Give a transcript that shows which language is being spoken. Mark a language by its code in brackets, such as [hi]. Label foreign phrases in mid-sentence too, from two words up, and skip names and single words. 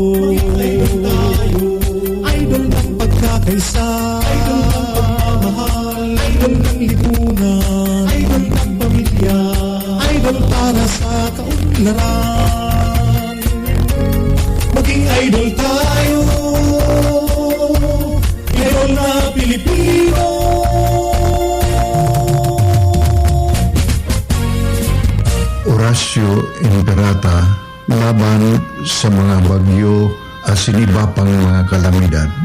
[tl] Idol ng pagkakaisa, idol ng pagmamahal, idol ng lipunan, idol ng pamilya, idol para sa kaunlaran. kapalaran. Maging idol tayo, idol na Pilipino. Horacio Imperata laban sa mga bagyo at siniba pang mga kalamidad.